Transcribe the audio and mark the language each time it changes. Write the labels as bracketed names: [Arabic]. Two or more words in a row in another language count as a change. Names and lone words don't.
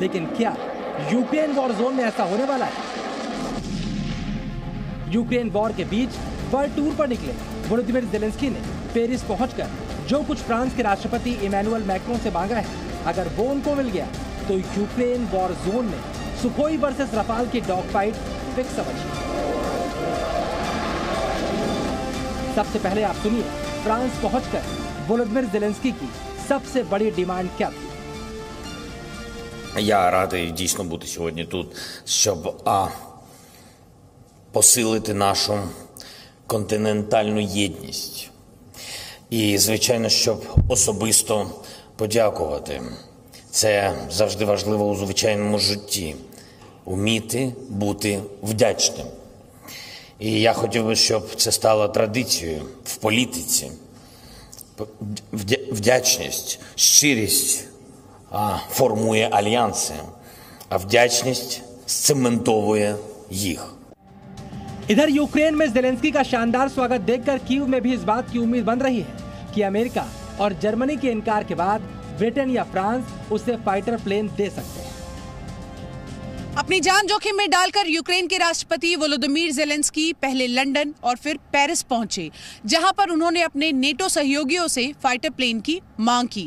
[Hindi] लेकिन क्या यूक्रेन [English] war zone [Hindi] में ऐसा होने वाला है? यूक्रेन वॉर के बीच [English] world tour [Hindi] पर निकले वोलोदिमीर ज़ेलेंस्की ने पेरिस पहुंचकर जो कुछ फ्रांस के राष्ट्रपति इमैनुअल मैक्रों से मांगा है, अगर वो उनको मिल गया तो यूक्रेन [English] war zone [Hindi] में सुखोई वर्सेस राफेल की [English] dog fight fix [Hindi] समझिए। सबसे पहले आप सुनिए फ्रांस पहुंचकर वोलोदिमीर ज़ेलेंस्की की सबसे बड़ी डिमांड क्या थी। [Ukrainian] Я радий дійсно бути сьогодні тут, щоб посилити нашу континентальну єдність. І, звичайно, щоб особисто подякувати. Це завжди важливо у звичайному житті – вміти бути вдячним. І я хотів би, щоб це стало традицією в політиці. Вдячність, щирість формує альянси, а вдячність сцементовує їх. [Hindi] इधर यूक्रेन में ज़ेलेंस्की का शानदार स्वागत देखकर कीव में भी इस बात की उम्मीद बन रही है कि अमेरिका और जर्मनी के इनकार के बाद ब्रिटेन या फ्रांस उसे [English] fighter plane [Hindi] दे सकते हैं। अपनी जान जोखिम में डालकर यूक्रेन के राष्ट्रपति वोलोदिमीर ज़ेलेंस्की पहले लंदन और फिर पेरिस पहुंचे, जहां पर उन्होंने अपने नेटो सहयोगियों से [English] fighter plane [Hindi] की मांग की।